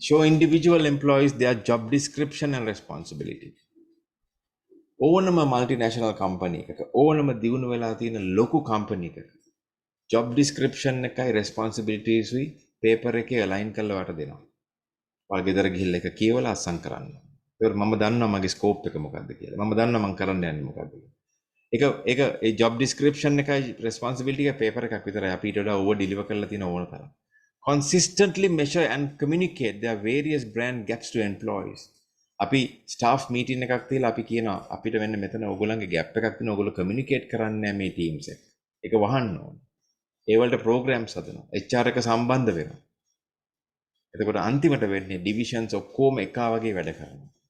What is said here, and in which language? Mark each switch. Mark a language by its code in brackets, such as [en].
[en] Show individual employees their job description and responsibility. [si] ඕනම multinational company එකක ඕනම දියුණු වෙලා තියෙන ලොකු company එකක job description එකයි responsibilities උයි paper එකේ align කරලා වට දෙනවා. ඔයාලා ගෙදර ගිහිල්ලා එක කියවලා අස්සම් කරන්න. ඒක මම දන්නවා මගේ scope එක මොකක්ද කියලා. මම දන්නවා මම කරන්න යන්නේ මොකක්ද කියලා. ඒක ඒ job description එකයි responsibility එක paper එකක් විතරයි. අපි ඊට වඩා [en] over deliver [si] කරලා තියෙන ඕන තරම්. [en] Consistently measure and communicate their various brand gaps to employees. [si] අපි [en] staff meeting [si] එකක් තියලා අපි කියනවා අපිට වෙන්න මෙතන ඕගොල්ලන්ගේ gap එකක් තියෙනවා ඕගොල්ලෝ communicate කරන්නේ නැහැ මේ teams එක. ඒක වහන්න ඕනේ. ඒ වලට programs හදනවා. HR එක සම්බන්ධ වෙනවා. එතකොට අන්තිමට වෙන්නේ divisions ඔක්කොම එකා වගේ වැඩ කරනවා.